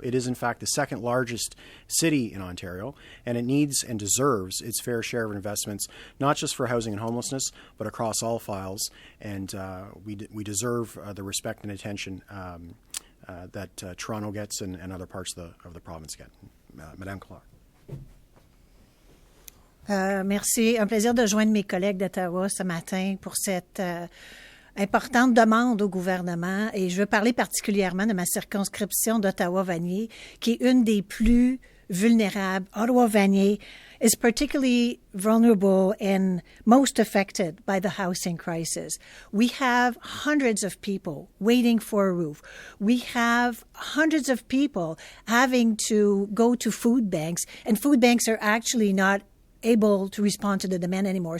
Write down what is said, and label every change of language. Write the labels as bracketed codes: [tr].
[en] It is, in fact, the second largest city in Ontario, and it needs and deserves its fair share of investments, not just for housing and homelessness, but across all files. And we deserve the respect and attention that Toronto gets and other parts of the province get. [fr] Madame Collard. Merci. Un plaisir de joindre mes collègues d'Ottawa ce matin pour cette importante demande au gouvernement. Et je veux parler particulièrement de ma circonscription d'Ottawa-Vanier, qui est une des plus vulnérables. [en] Ottawa-Vanier is particularly vulnerable and most affected by the housing crisis. We have hundreds of people waiting for a roof. We have hundreds of people having to go to food banks, and food banks are actually not able to respond to the demand anymore.